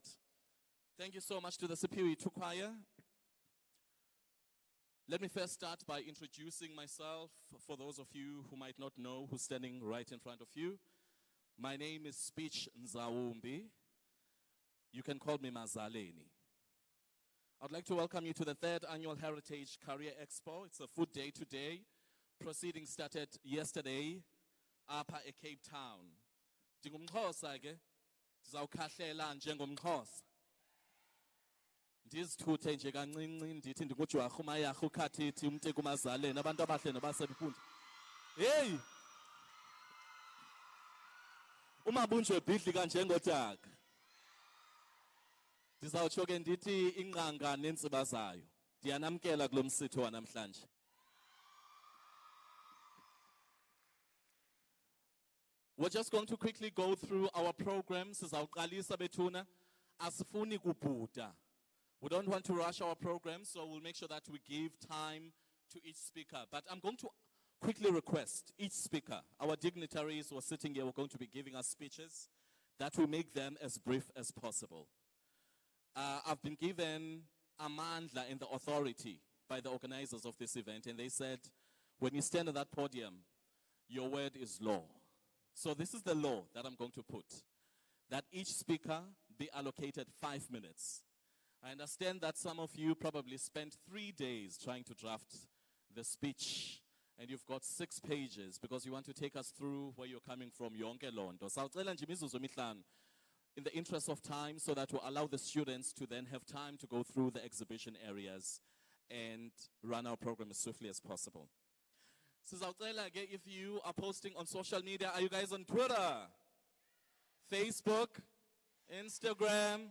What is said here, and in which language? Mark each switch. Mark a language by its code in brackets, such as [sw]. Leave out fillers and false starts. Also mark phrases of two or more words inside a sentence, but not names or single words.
[en] Thank you so much to the CPUT choir. Let me first start by introducing myself for those of you who might not know who's standing right in front of you. My name is Speech Nzawumbi. You can call me Mazaleni. I'd like to welcome you to the 3rd Annual Heritage Career Expo. It's a food day today. Proceedings started yesterday up at Cape Town. [xh] Ndingumxhosa ke ndizawukhahlela njengomxhosa. Ndizithuthe nje kancinci ndithi ndingujwarha umayarha ukhathithi umteki umazaleni abantu abahle nabasebuphunja. Hey! Umabunjwe bhidli kanje ngotaka. Ndizawutsho ke ndithi inqanga nentsiba zayo. Ndiyanamkela kulo msitho wanamhlanje. [en] We're just going to quickly go through our programs. [xh] Sizawuqalisa bethuna asifuni kubhuda. [en] We don't want to rush our program, so we'll make sure that we give time to each speaker. But I'm going to quickly request each speaker, our dignitaries who are sitting here, we're going to be giving us speeches, that we make them as brief as possible. I've been given amandla and the authority by the organizers of this event, and they said, when you stand at that podium, your word is law. So this is the law that I'm going to put, that each speaker be allocated 5 minutes. I understand that some of you probably spent 3 days trying to draft the speech, and you've got 6 pages because you want to take us through where you're coming from, [xh] yonke lonto. [en] In the interest of time, so that will allow the students to then have time to go through the exhibition areas and run our program as swiftly as possible. If you are posting on social media, are you guys on Twitter? Facebook? Instagram?